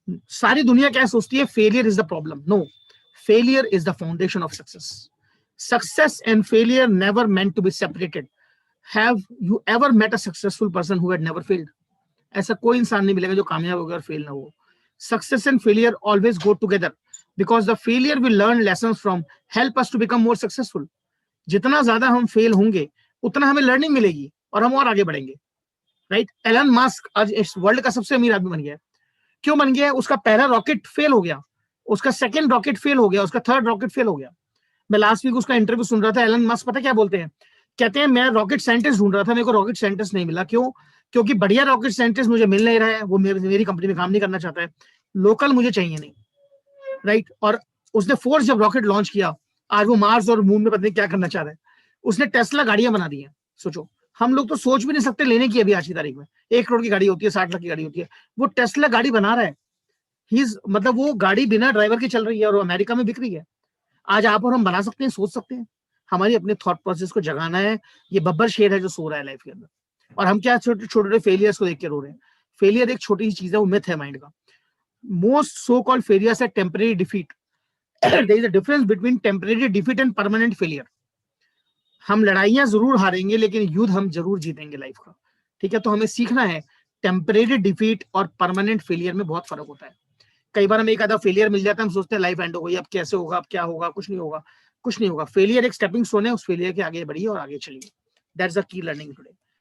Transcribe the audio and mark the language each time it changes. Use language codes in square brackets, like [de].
[hi] सारी दुनिया क्या सोचती है? [en] Failure is the problem. No, failure is the foundation of success. Success and failure never meant to be separated. Have you ever met a successful person who had never failed? [hi] ऐसा कोई इंसान नहीं मिलेगा जो कामयाब होगा और फेल ना हो. [en] Success and failure always go together, because the failure we learn lessons from help us to become more successful. [hi] जितना ज्यादा हम फेल होंगे उतना हमें लर्निंग मिलेगी और हम और आगे बढ़ेंगे. राइट? एलन मस्क आज इस वर्ल्ड का सबसे अमीर आदमी बन गया. क्यों बन गया? उसका पहला रॉकेट फेल हो गया, उसका सेकंड रॉकेट फेल हो गया, उसका थर्ड रॉकेट फेल हो गया. मैं लास्ट वीक उसका इंटरव्यू सुन रहा था. एलन मस्क पता क्या बोलते हैं? कहते हैं मैं रॉकेट साइंटिस्ट ढूंढ रहा था, मेरे को रॉकेट साइंटिस्ट नहीं मिला. क्यों? क्योंकि बढ़िया रॉकेट साइंटिस्ट मुझे मिल नहीं रहा है, वो मेरी कंपनी में काम नहीं करना चाहता है, लोकल मुझे चाहिए नहीं. राइट? और उसने फोर्स जब रॉकेट लॉन्च किया, आज वो मार्स और मून में पता नहीं क्या करना चाह रहा है. उसने टेस्ला गाड़ियां बना दी हैं. सोचो, हम लोग तो सोच भी नहीं सकते लेने की. अभी आज की तारीख में 1 करोड़ की गाड़ी होती है, 60 लाख की गाड़ी होती है. वो टेस्ला गाड़ी बना रहा है. मतलब वो गाड़ी बिना ड्राइवर के चल रही है और अमेरिका में बिक रही है. आज आप और हम बना सकते हैं, सोच सकते हैं. हमारी अपने थॉट प्रोसेस को जगाना है. ये बब्बर शेर है जो सो रहा है लाइफ के अंदर, और हम क्या छोटे छोटे फेलियर्स को देख के रो रहे हैं. फेलियर एक छोटी सी चीज है, वो मिथ है माइंड का. [en] Most so-called failures are temporary defeat. There is a difference between temporary defeat and permanent failure. [hi] हम लड़ाइयां जरूर हारेंगे लेकिन युद्ध हम जरूर जीतेंगे लाइफ का. ठीक है? तो हमें सीखना है टेम्परेरी डिफीट और परमानेंट फेलियर में बहुत फर्क होता है. कई बार हमें एक आधा फेलियर मिल जाता है, हम सोचते हैं लाइफ एंड हो गई, अब कैसे होगा, अब क्या होगा, कुछ नहीं होगा. कुछ नहीं होगा. फेलियर एक स्टेपिंग स्टोन है, उस फेलियर के आगे बढ़िए और आगे चलिए. [en] That's the key learning today.